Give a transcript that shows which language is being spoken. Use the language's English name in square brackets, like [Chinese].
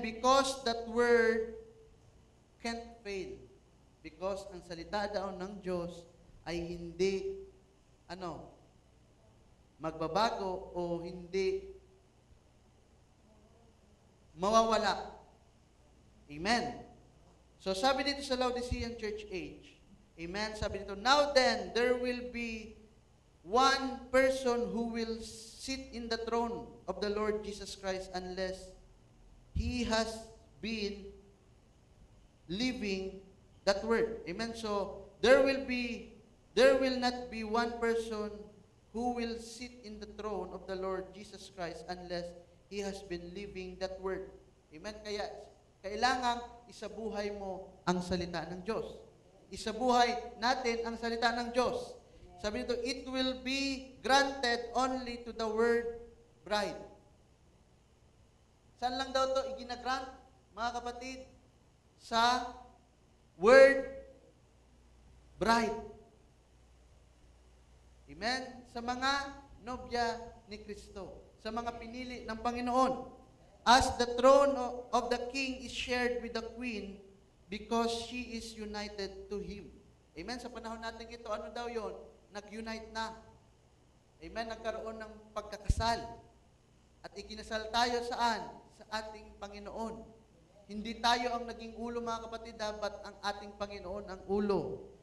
[English] Because that word can't fail. Because [Filipino] ang salita daw ng Diyos ay hindi magbabago o hindi mawawala. Amen. [English] So [Filipino] sabi dito sa Laodicean Church Age, amen, sabi dito, [English] now then, there will be one person who will sit in the throne of the Lord Jesus Christ unless he has been living that word. Amen. So there will not be one person who will sit in the throne of the Lord Jesus Christ unless he has been living that word. Amen. [Filipino] Kaya kailangang isabuhay mo ang salita ng Diyos. Isabuhay natin ang salita ng Diyos. Sabi nito, [English] it will be granted only to the word bride. [Filipino] Saan lang daw to iginagrant, mga kapatid? Sa word bride. Amen? Sa mga nobya ni Kristo. Sa mga pinili ng Panginoon. [English] As the throne of the king is shared with the queen because she is united to him. [Filipino] Amen? Sa panahon natin ito, ano daw yon? Nag-unite na. Amen? Nagkaroon ng pagkakasal. At ikinasal tayo saan? Sa ating Panginoon. Hindi tayo ang naging ulo, mga kapatid, dapat ang ating Panginoon ang ulo.